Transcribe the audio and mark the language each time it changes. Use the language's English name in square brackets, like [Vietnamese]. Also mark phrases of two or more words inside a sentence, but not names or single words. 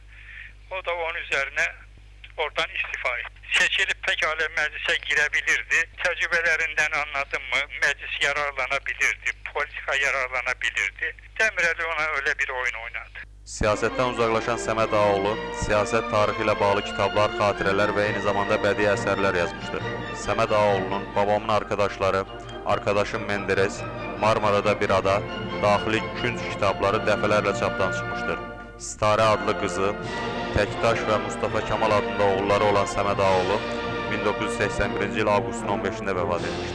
[Turkish] O da onun üzerine oradan istifa etti. Seçilip pekala meclise girebilirdi. Tecrübelerinden anladın mı meclis yararlanabilirdi. Politika yararlanabilirdi. Demirel ona öyle bir oyun oynadı. [Azerbaijani] Siyasetten uzaklaşan Səməd Ağaoğlu, siyaset tarihi ilə bağlı kitablar, xatirələr və eyni zamanda bədii əsərlər yazmışdır. Səməd Ağaoğlunun Babamın Arkadaşları, Arkadaşım Menderes, Marmarada bir ada, Daxili Künc kitabları dəfələrlə çapdan çıxmışdır. Sitarə adlı qızı, Təkdaş və Mustafa Kemal adında oğulları olan Səməd Ağaoğlu 1981-ci il avqustun 15-də vəfat etmişdir.